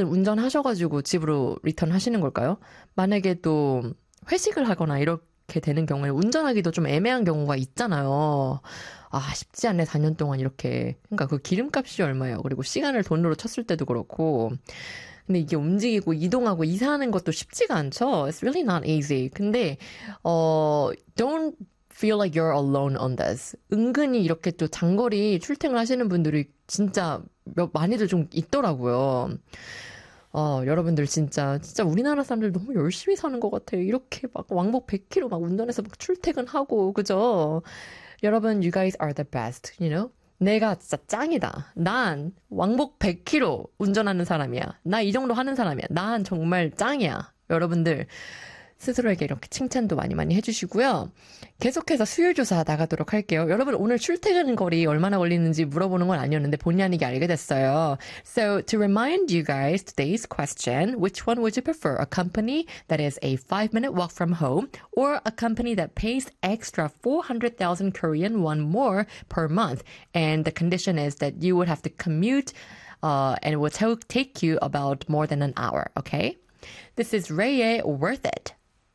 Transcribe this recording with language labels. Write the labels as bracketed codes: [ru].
[ko] 운전하셔가지고 집으로 리턴 하시는 걸까요? 만약에 또 회식을 하거나 이렇게 되는 경우에 운전하기도 좀 애매한 경우가 있잖아요. 아, 쉽지 않네, 4년 동안 이렇게. 그러니까 그 기름값이 얼마예요? 그리고 시간을 돈으로 쳤을 때도 그렇고. 근데 이게 움직이고 이동하고 이사하는 것도 쉽지가 않죠? [en] It's really not easy. 근데, don't feel like you're alone on this. [ko] 은근히 이렇게 또 장거리 출퇴근 하시는 분들이 진짜 많이들 좀 있더라고요. 여러분들 진짜 우리나라 사람들 너무 열심히 사는 것 같아요. 이렇게 막 왕복 100km 막 운전해서 막 출퇴근하고, 그죠? 여러분, [en] you guys are the best, you know? [ko] 내가 진짜 짱이다. 난 왕복 100km 운전하는 사람이야. 나이 정도 하는 사람이야. 난 정말 짱이야. 여러분들, 스스로에게 이렇게 칭찬도 많이 많이 해주시고요. 계속해서 수요일 조사 나가도록 할게요. 여러분, 오늘 출퇴근 거리 얼마나 걸리는지 물어보는 건 아니었는데 본의 아니게 알게 됐어요. [en] So, to remind you guys, today's question, which one would you prefer? A company that is a 5-minute walk from home or a company that pays extra 400,000 Korean won more per month? And the condition is that you would have to commute, and it will take you about more than an hour, okay? This is Ray의 Worth It.